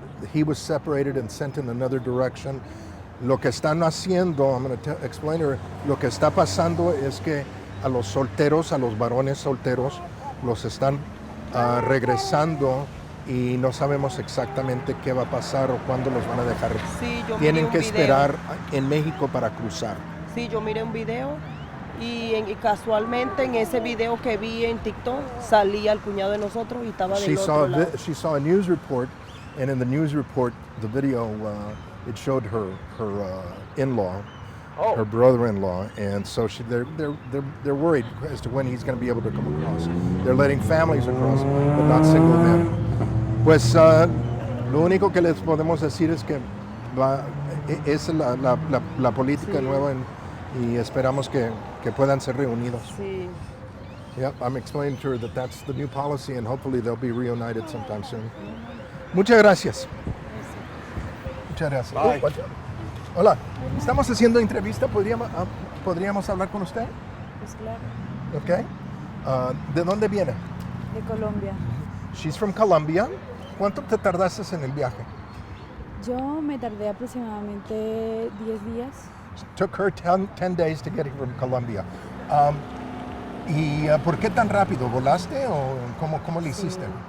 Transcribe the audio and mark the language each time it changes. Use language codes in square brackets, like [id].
[en] He was separated and sent in another direction. [es] Lo que están haciendo, [en] I'm going to explain her, [es] lo que está pasando es que a los varones solteros, los están regresando y no sabemos exactamente qué va a pasar o cuándo los van a dejar. Sí, yo miré Tienen un que video. esperar en México para cruzar. Sí, yo miré un video y casualmente en ese video que vi en TikTok salía el cuñado de nosotros y estaba del otro lado. [en] She saw a news report, and in the news report, the video, it showed her in-law, her brother-in-law, and so they're worried as to when he's going to be able to come across. They're letting families across, but not single men. [es] Pues lo único que les podemos decir es que es la política nueva y esperamos que puedan ser reunidos. Sí. [en] Yep, I'm explaining to her that that's the new policy and hopefully they'll be reunited sometime soon. [es] Muchas gracias. Muchas gracias. [en] Bye. [es] Hola, estamos haciendo entrevista. ¿Podríamos hablar con usted? Pues claro, Okay. ¿De dónde viene? de Colombia. [en] She's from Colombia. [es] ¿Cuánto te tardaste en el viaje? Yo me tardé aproximadamente 10 días. [en] Took her 10 days to get here from Colombia. [es] ¿Y por qué tan rápido? ¿Volaste o cómo le hiciste?